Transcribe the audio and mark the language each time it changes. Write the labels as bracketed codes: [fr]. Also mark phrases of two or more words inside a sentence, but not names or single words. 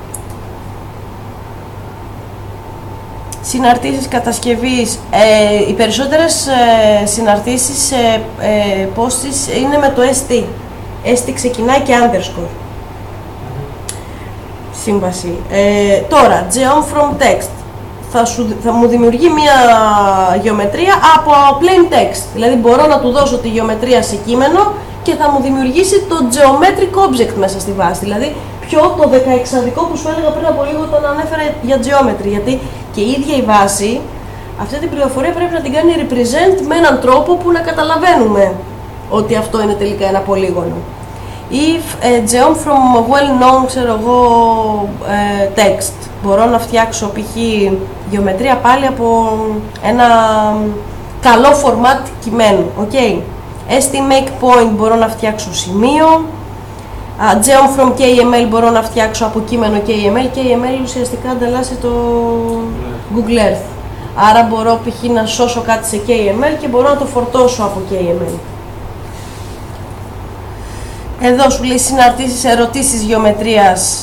[el] Συναρτήσεις κατασκευής. Οι περισσότερες συναρτήσεις πόστης είναι με το ST. ST ξεκινάει και underscore. Σύμβαση. Τώρα, [en] geom from text. [el] Θα μου δημιουργεί μια γεωμετρία από [en] plain text. [el] Δηλαδή μπορώ να του δώσω τη γεωμετρία σε κείμενο και θα μου δημιουργήσει το [en] geometric object [el] μέσα στη βάση. Δηλαδή το 16 που σου έλεγα πριν από λίγο όταν ανέφερα για geometry. Γιατί και η ίδια η βάση, αυτή την πληροφορία πρέπει να την κάνει represent με έναν τρόπο που να καταλαβαίνουμε ότι αυτό είναι τελικά ένα πολύγωνο. [en] If geom from well-known, [el] ξέρω εγώ, text. Μπορώ να φτιάξω π.χ. γεωμετρία πάλι από ένα καλό format κειμένου. Okay. [en] Make point [el] μπορώ να φτιάξω σημείο. [en] Geom from KML [el] μπορώ να φτιάξω από κείμενο KML. KML ουσιαστικά ανταλλάσσει το Google Earth. Άρα μπορώ π.χ. να σώσω κάτι σε KML και μπορώ να το φορτώσω από KML. Εδώ σου λέει συναρτήσεις, ερωτήσεις γεωμετρίας.